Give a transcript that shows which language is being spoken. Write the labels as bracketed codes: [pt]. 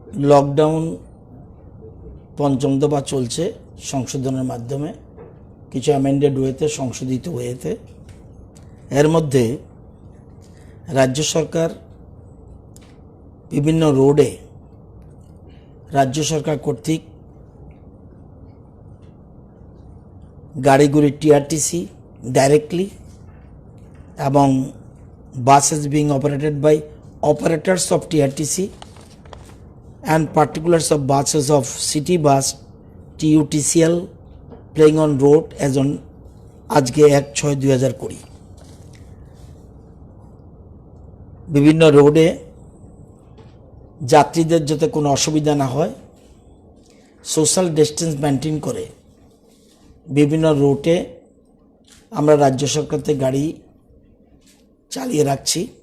[bn] Lockdown পঞ্চম দফা চলছে সংশোধনের মাধ্যমে, কিছু অ্যামেন্ডেড ওয়েতে, সংশোধিত ওয়েতে। এর মধ্যে রাজ্য সরকার বিভিন্ন রোডে রাজ্য সরকার কর্তৃক গাড়িগুলি টিআরটিসি ডাইরেক্টলি এবং [en] buses being operated by operators of TRTC and particulars of buses of city bus TUTCL playing on road as on [bn] আজকে [en] 1/6/2020। [bn] বিভিন্ন রোডে যাত্রীদের যাতে কোনো অসুবিধা না হয়, সোশ্যাল ডিস্টেন্স মেনটেন করে বিভিন্ন রুটে আমরা রাজ্য সরকার থেকে গাড়ি চালিয়ে রাখছি।